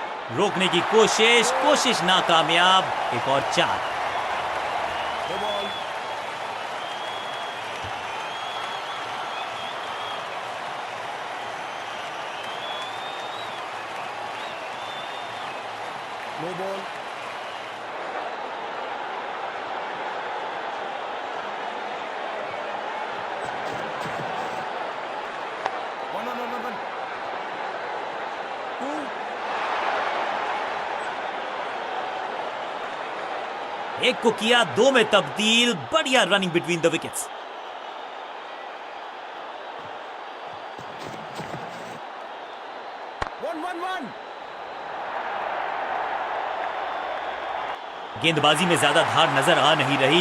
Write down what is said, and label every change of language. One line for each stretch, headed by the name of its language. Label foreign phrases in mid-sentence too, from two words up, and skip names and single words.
Hindi: रोकने की कोशिश नाकामयाब। एक और 4।
English: No ball. No ball. One. Two.
Hindi: एक को किया 2 में तब्दील। बढ़िया
English: running between the wickets. One.
Hindi: गेंदबाजी में ज्यादा धार नजर आ नहीं रही।